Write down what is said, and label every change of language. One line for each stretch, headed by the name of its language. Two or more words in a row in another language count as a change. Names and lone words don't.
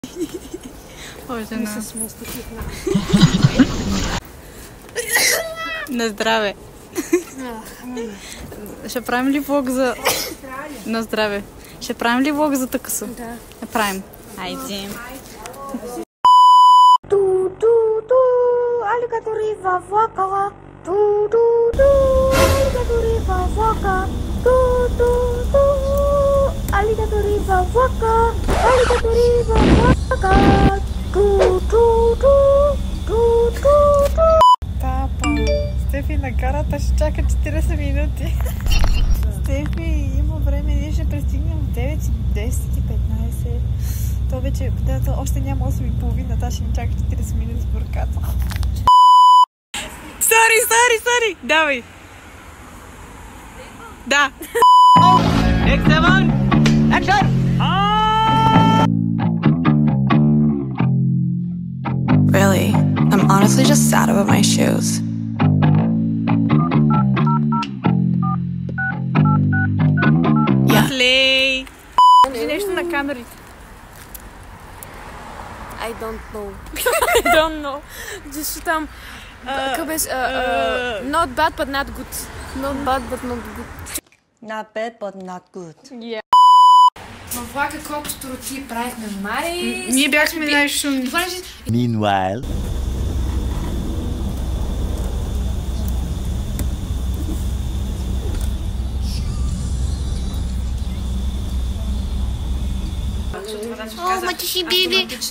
Bulgarian: О, жена. На здраве. Ще правим ли влог за... На здраве. Ще правим ли влог за такъсо? Да. Правим. Айде. Alligatori vavakala. Alligatori vavaka. Alligatori vavaka. Alligatori vavaka. Папа, Стефи на карата ще чака 40 минути. Стефи, има време, ние ще пристигнем в 9, 10 и 15. То вече, още няма 8:30, та ще ни чака 40 минути с бурката. Сори, давай. Да.
English: Really, I'm honestly just sad about my shoes.
Bulgarian: Слей. Кажи нещо на камерите.
English: I don't know. Just там... Not bad, but not good. Not bad, but not good. Not bad, but not good.
Bulgarian: Във влака колкото роти правихме Мари... Ние бяхме най-шумни. Meanwhile... О, мъчи биби!